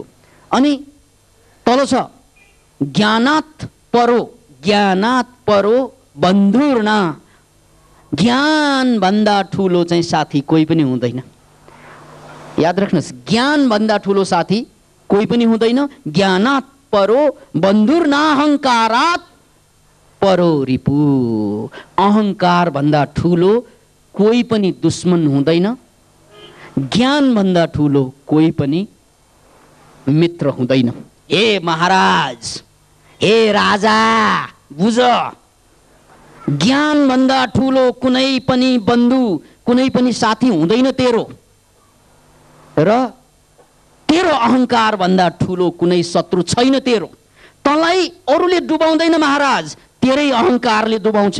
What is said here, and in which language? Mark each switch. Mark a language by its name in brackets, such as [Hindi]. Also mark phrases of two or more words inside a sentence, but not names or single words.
[Nepali] अनि तल छ [Sanskrit] ज्ञानात् परो बन्धुर्ना। [Nepali] ज्ञान भन्दा ठुलो चाहिँ साथी कोही पनि हुँदैन। याद राख्नुहोस्, ज्ञान भन्दा ठुलो साथी कोही पनि हुँदैन। [Sanskrit] ज्ञानात् परो बन्धुर्ना अहङ्कारात् परो रिपु। [Nepali] अहङ्कार भन्दा ठुलो कोही पनि दुश्मन हुँदैन। ज्ञान भन्दा ठुलो कोही पनि मित्र हुँदैन। हे महाराज, हे राजा, बुझ, ज्ञान भन्दा ठुलो कुनै पनि बन्धु, कुनै पनि साथी हुँदैन तेरो, र तेरो अहङ्कार भन्दा ठुलो कुनै शत्रु छैन तेरो। तँलाई अरूले डुबाउँदैन महाराज, तेरै अहङ्कारले डुबाउँछ।